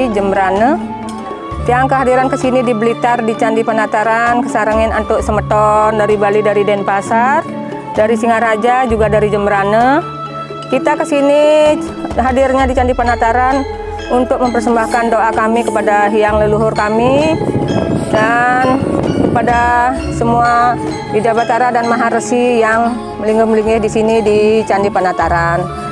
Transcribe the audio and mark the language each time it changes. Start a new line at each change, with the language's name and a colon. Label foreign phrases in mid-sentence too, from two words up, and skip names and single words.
Indonesian: Jembrana, yang kehadiran kesini di Blitar di Candi Penataran,
Balinese: kesarangin antuk Semeton
Indonesian: dari Bali, dari Denpasar, dari Singaraja, juga dari Jembrana. Kita kesini hadirnya di Candi Penataran untuk mempersembahkan doa kami kepada hyang leluhur kami dan kepada semua Ida Batara dan Maharesi yang melingkar-melingkar di sini di Candi Penataran.